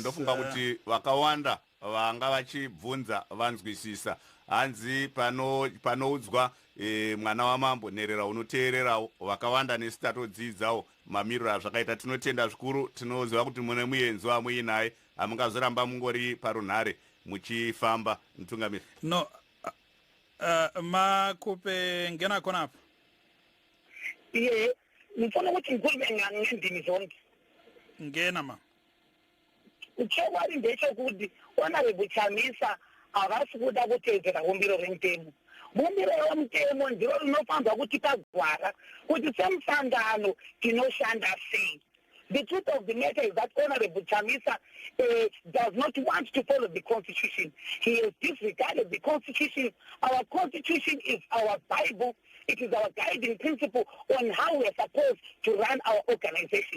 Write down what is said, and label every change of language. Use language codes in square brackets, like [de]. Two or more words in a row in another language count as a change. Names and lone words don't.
[sn] Ndofunga kuti vakawanda vanga vachibvunza vanzwisisa. Hanzi panoudzwa mwana wamambo nherera unoteererawo, vakawanda nesu tatodzidzawo mamiriro azvakaita. Tinotenda zvikuru, tinoziva kuti mune muenzo wamuinaye, hamungazoramba mungori parunhare muchifamba. Mutungamiri [nd] no Khupe ngena khona apha. Ye ngifuna ukuthi ngikhulume ngendimi zonke. Ngena ma. [sn] Uchokwadi ndechekuti honorable Chamisa avasi kuda kuteedzera bumbiro remutemo. Bumbiro remutemo ndiro rinofamba kuti pagwara kuti semusangano tinoshanda sei. [en] The truth of the matter is that Honorable Chamisa does not want to follow the Constitution. He has disregarded the Constitution. Our Constitution is our Bible. It is our guiding principle on how we are supposed to run our organization.